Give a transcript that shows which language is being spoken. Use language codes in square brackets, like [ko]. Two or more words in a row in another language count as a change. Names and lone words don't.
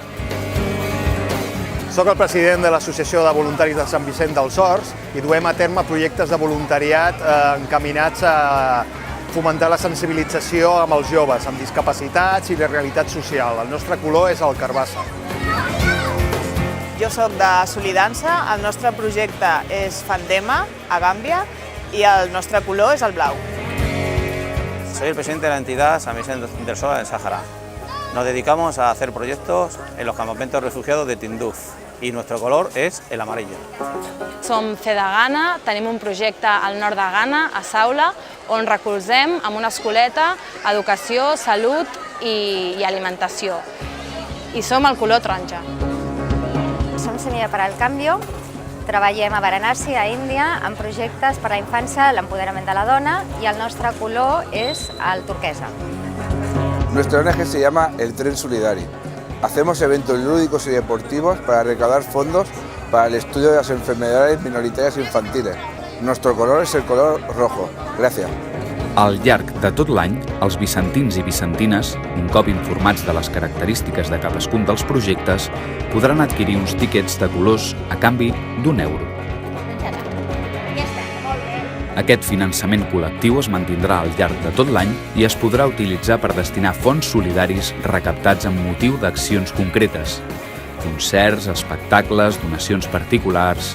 [ca] Soc el president de l'Associació de Voluntaris de Sant Vicenç dels Horts i duem a terme projectes de voluntariat encaminats a fomentar la sensibilització amb els joves, amb discapacitats i la realitat social. El nostre color és el carbassa. Jo soc de Solidança, el nostre projecte és Fandema, a Gàmbia, y el nostre color es el blau. [es] Soy el presidente de la entidad San Vicente del Sol en Sáhara. Nos dedicamos a hacer proyectos en los campamentos refugiados de Tinduf y nuestro color es el amarillo. [ca] Som Fe de Ghana, tenim un projecte al nord de Ghana, a Saula, on recolzem amb una escoleta educació, salut i alimentació. I som el color taronja. Som Semilla para el Cambio, treballem a Varanasi, a Índia, en projectes per a la infància, l'empoderament de la dona, i el nostre color és el turquesa. [es] Nuestra ONG se llama El Tren Solidario. Hacemos eventos lúdicos y deportivos para recaudar fondos para el estudio de las enfermedades minoritarias infantiles. Nuestro color es el color rojo. Gracias. [ca] Al llarg de tot l'any, els vicentins i vicentines, un cop informats de les característiques de cadascun dels projectes, podran adquirir uns tíquets de colors a canvi d'1 €. Aquest finançament col·lectiu es mantindrà al llarg de tot l'any i es podrà utilitzar per destinar fons solidaris recaptats amb motiu d'accions concretes, concerts, espectacles, donacions particulars.